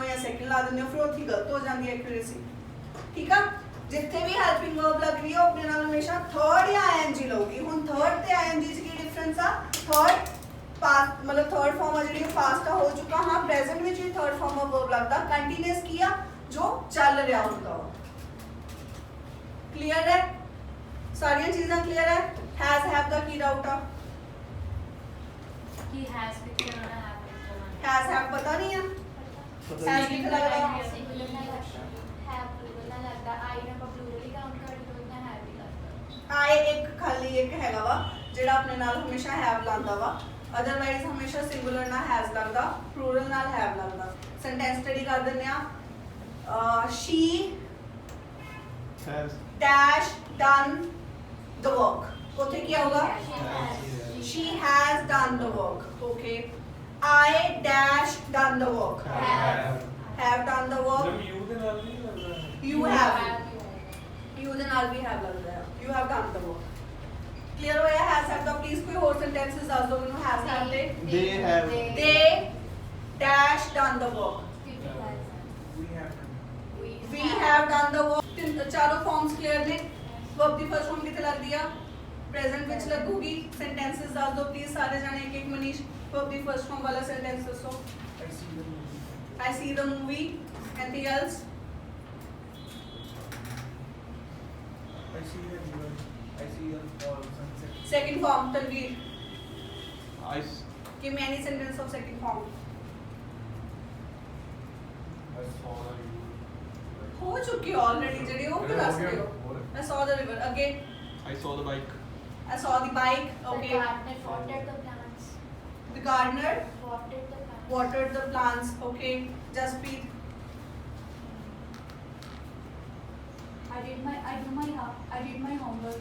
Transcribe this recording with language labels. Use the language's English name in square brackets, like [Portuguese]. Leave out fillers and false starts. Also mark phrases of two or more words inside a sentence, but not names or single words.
[Punjabi] ਜਾਂ ਸੈਕਿੰਡ ਲਾ ਦਿੰਦੇ ਹੋ ਫਿਰ ਉੱਥੇ ਗਲਤ ਹੋ ਜਾਂਦੀ ਹੈ ਐਕੂਰੇਸੀ ਠੀਕ ਆ ਜਿੱਥੇ ਵੀ [English] helping verb [Punjabi] ਲੱਗ ਰਹੀ ਹੈ ਆਪਣੇ ਨਾਲ ਹਮੇਸ਼ਾ ਥਰਡ ਜਾਂ ing ਲਊਗੀ ਹੁਣ ਥਰਡ ਤੇ ing 'ਚ ਕੀ ਡਿਫਰੈਂਸ ਆ [English] third past [Punjabi] ਮਤਲਬ [English] third form [Punjabi] ਆ ਜਿਹੜੀ ਉਹ ਪਾਸਟ ਹੋ ਚੁੱਕਾ ਹਾਂ ਪ੍ਰੈਜ਼ੈਂਟ ਵਿੱਚ ਵੀ [English] third form of verb [Punjabi] ਲੱਗਦਾ ਕੰਟੀਨਿਊਸ ਕੀ ਆ ਜੋ ਚੱਲ ਰਿਹਾ ਹੁੰਦਾ ਕਲੀਅਰ ਹੈ ਸਾਰੀਆਂ ਚੀਜ਼ਾਂ ਕਲੀਅਰ ਹੈ [English] has have [Punjabi] ਦਾ ਕੀ ਡਾਊਟ ਆ ਕਿ ਹੈਜ਼ ਕਿੱਥੇ ਆਉਣਾ ਹੈ ਕਿੱਥੇ ਆਉਣਾ [English] has have [Punjabi] ਪਤਾ ਨਹੀਂ ਆ ਹੈਜ਼ ਕਿੱਥੇ ਲੱਗਦਾ Singular ਨਾਲ ਲੱਗਦਾ [English] have plural [Punjabi] ਨਾਲ ਲੱਗਦਾ I ਨਾਲ plural ਹੀ count ਕਰ ਦੋ ਨਾ I ਇੱਕ ਖਾਲੀ ਇੱਕ ਹੈਗਾ ਵਾ ਜਿਹੜਾ ਆਪਣੇ ਨਾਲ ਹਮੇਸ਼ਾ have ਲਾਂਦਾ ਵਾ ਅਦਰਵਾਈਜ਼ ਹਮੇਸ਼ਾ ਸਿੰਗੂਲਰ ਨਾਲ has ਲੱਗਦਾ ਪਲੂਰਲ ਨਾਲ have ਲੱਗਦਾ ਸੈਂਟੈਂਸ ਸਟੱਡੀ ਕਰ ਦਿੰਦੇ ਆ she has [English] dash done the work [Punjabi] ਉੱਥੇ ਕੀ ਆਊਗਾ [English] she has done the work okay I dash done the work have done the work [Punjabi] ਯੂ ਦੇ ਨਾਲ ਨਹੀਂ ਲੱਗਦਾ [English] you have you [Punjabi] ਦੇ ਨਾਲ ਵੀ have ਲੱਗਦਾ ਹੈ [English] you have done the work clear [Punjabi] ਹੋਇਆ [English] has have [Punjabi] ਦਾ ਪਲੀਜ਼ ਕੋਈ ਹੋਰ ਸੈਂਟੈਂਸਸ ਦੱਸ ਦਿਓ ਮੈਨੂੰ [English] has have [Punjabi] ਦੇ [English] they have they dash done the work [Punjabi] we have done the work ਚਾਰੋਂ ਫਾਰਮਸ ਕਲੀਅਰ ਨੇ verb ਦੀ ਫਰਸਟ ਫਾਰਮ ਕਿੱਥੇ ਲੱਗਦੀ ਆ ਪ੍ਰੈਜ਼ੈਂਟ ਵਿੱਚ ਲੱਗੂਗੀ ਸੈਂਟੈਂਸਸ ਦੱਸ ਦਿਓ ਪਲੀਜ਼ ਸਾਰੇ ਜਾਣੇ ਇੱਕ ਇੱਕ ਮਨੀਸ਼ verb ਦੀ ਫਰਸਟ ਫਾਰਮ ਵਾਲਾ ਸੈਂਟੈਂਸ ਦੱਸੋ [English] I see the movie anything else I see the river. I see the sunset. second form Tanveer I give me any sentence of second form I saw the river. [Punjabi] ਹੋ ਚੁੱਕੀ ਆਲਰੇਡੀ ਜਿਹੜੀ ਉਹ ਵੀ ਦੱਸ ਦਿਓ [English] I saw the river again I saw the bike I saw the bike okay the gardener watered the plants okay Jasprit I did my homework.